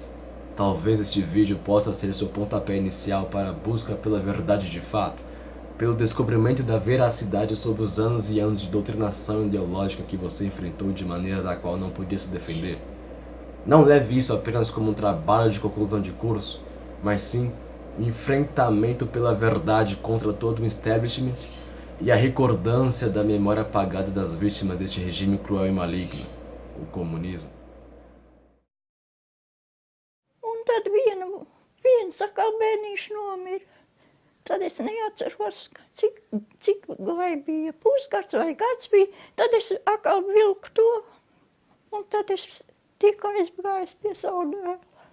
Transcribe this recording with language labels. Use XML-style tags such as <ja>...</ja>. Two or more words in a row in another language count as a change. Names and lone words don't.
<pt>Talvez este vídeo possa ser seu pontapé inicial para a busca pela verdade de fato, pelo descobrimento da veracidade sobre os anos e anos de doutrinação ideológica que você enfrentou de maneira da qual não podia se defender. Não leve isso apenas como um trabalho de conclusão de curso, mas sim um enfrentamento pela verdade contra todo o establishment e a recordância da memória apagada das vítimas deste regime cruel e maligno, o comunismo.</pt> <lv>Un tad viens atkal bērniņš nomira. Tad es neatceros, cik vai bija pusgads vai gads bija. Tad es atkal vilku to, un tad es tikko aizgājis pie savu dēlu.</lv>